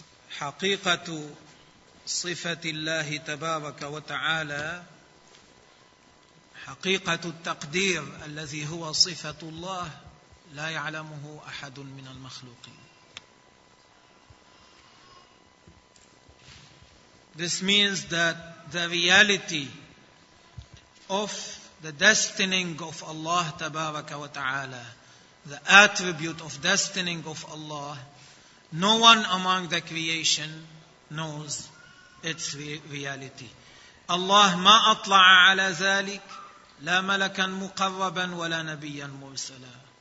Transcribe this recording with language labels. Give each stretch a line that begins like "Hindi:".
Arabic: حقيقة صفة الله تبارك وتعالى، حقيقة التقدير الذي هو صفة الله لا يعلمه أحد من المخلوقين.
English: This means that the reality of the destining of Allah تبارك وتعالى, the attribute of destining of Allah, no one among the creation knows its reality.
Arabic: Allah ما أطلع على ذلك لا ملكا مقربا ولا نبيا مرسلا.